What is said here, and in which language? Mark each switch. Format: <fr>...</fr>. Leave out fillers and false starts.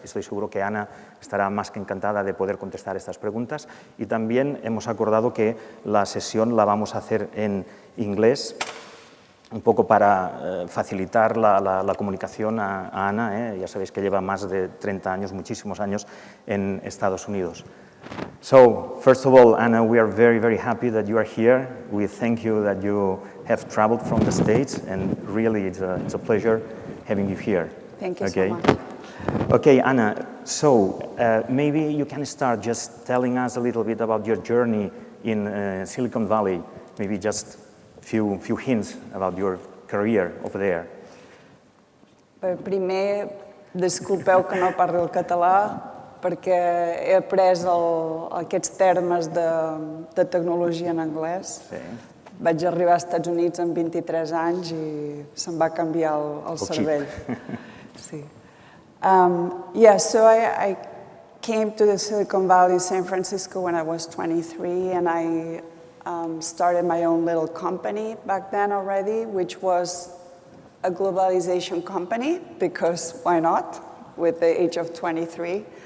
<es>Estoy seguro que Ana estará más que encantada de poder contestar estas preguntas. Y también hemos acordado que la sesión la vamos a hacer en inglés, un poco para facilitar la comunicación a Ana. Ya sabéis que lleva más de 30 años, muchísimos años en Estados Unidos.</es> <en>So, first of all, Anna, we are very, very happy that you are here. We thank you that you have traveled from the States, and really it's a pleasure having you here. Thank you so much. Okay, Anna, so maybe you can start just telling us a little bit about your journey in Silicon Valley, maybe just few hints about your career over there.</en> <ca>Primer, disculpeu que no parli el català, perquè he après aquests termes de tecnologia en anglès. Sí. Vaig arribar als Estats Units amb 23 anys i se'm va canviar el cervell. Sí.</ca> <en>So I came to the Silicon Valley, San Francisco, when I was 23, and I started my own little company back then already, which was a globalization company, because why not, with the age of 23.</en>